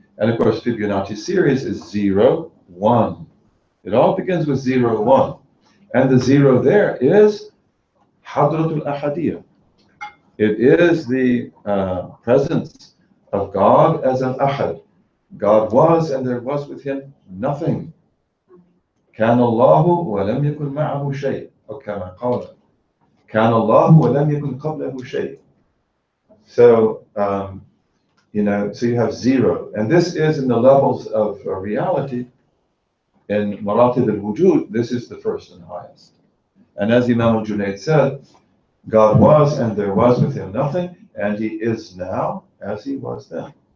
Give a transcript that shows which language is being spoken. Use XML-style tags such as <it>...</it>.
<en>And of course, Fibonacci series is 0, 1. It all begins with 0, 1. And the 0 there is Hadratul Ahadiyya. It is the presence of God as an Ahad. God was, and there was with him nothing.</en> <ar>كان الله ولم يكن معه شيء أو كما قال كان الله ولم يكن قبله شيء.</ar> <en>So so you have 0, and this is in the levels of reality. In Maratib al-Wujud, this is the first and highest. And as Imam al-Junayd said, God was, and there was with him nothing, and he is now as he was then.</en>